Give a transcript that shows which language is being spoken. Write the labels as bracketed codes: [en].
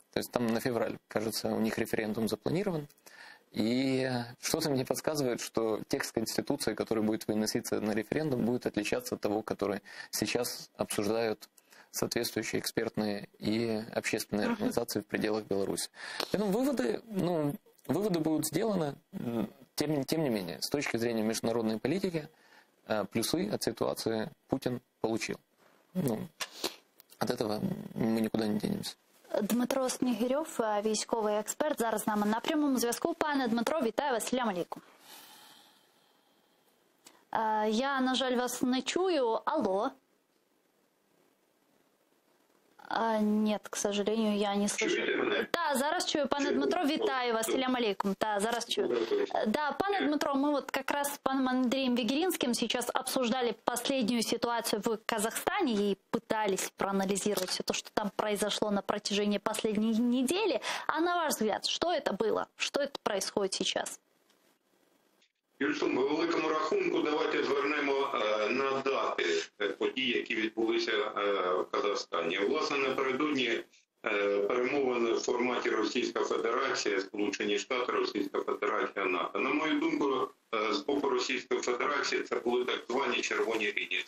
[ru] То есть там на февраль, кажется, у них референдум запланирован. И что-то мне подсказывает, что текст Конституции, который будет выноситься на референдум, будет отличаться от того, который сейчас обсуждают соответствующие экспертные и общественные организации в пределах Беларуси. Поэтому выводы будут сделаны, тем не менее, с точки зрения международной политики, плюсы от ситуации Путин получил. От этого [uk] ми нікуди не денемся. Дмитро Снігирьов, військовий експерт, зараз з нами на прямому зв'язку. Пане Дмитро, вітаю вас. [ar] Салям алейкум. [uk] Я, на жаль, вас не чую. Алло. [ru] Нет, к сожалению, я не слышу. [uk] Да, зараз чую, пане Дмитро, вітаю вас. [ar] Салям алейкум. [uk] Да, зараз чую. [ru] Да, пане Дмитро, мы как раз с паном Андреем Вегеринским сейчас обсуждали последнюю ситуацию в Казахстане и пытались проанализировать все то, что там произошло на протяжении последней недели. А на ваш взгляд, что это было? Что это происходит сейчас? [uk] Юрсум, по великому рахунку, давайте звернемо на дати подій, які відбулися в Казахстані. Власне, напередодні перемовини в форматі Російська Федерація, Сполучені Штати, Російська Федерація, НАТО. На мою думку, з боку Російської Федерації це були так звані червоні лінії.